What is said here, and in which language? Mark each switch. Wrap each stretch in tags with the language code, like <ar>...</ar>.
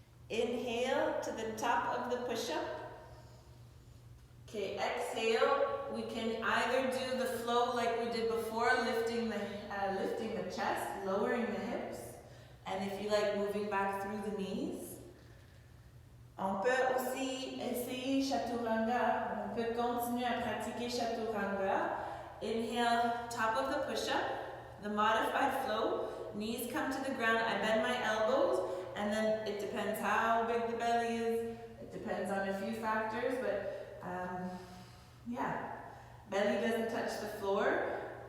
<en>Inhale to the top of the push-up. Okay, exhale. We can either do the flow like we did before, lifting the chest, lowering the hips, and if you like, moving back through the knees.</en> <fr>On peut aussi essayer chaturanga. On peut continuer à pratiquer chaturanga.</fr> <en>Inhale, top of the push-up, the modified flow. Knees come to the ground. I bend my elbows, and then it depends how big the belly is. It depends on a few factors, but belly doesn't touch the floor.</en>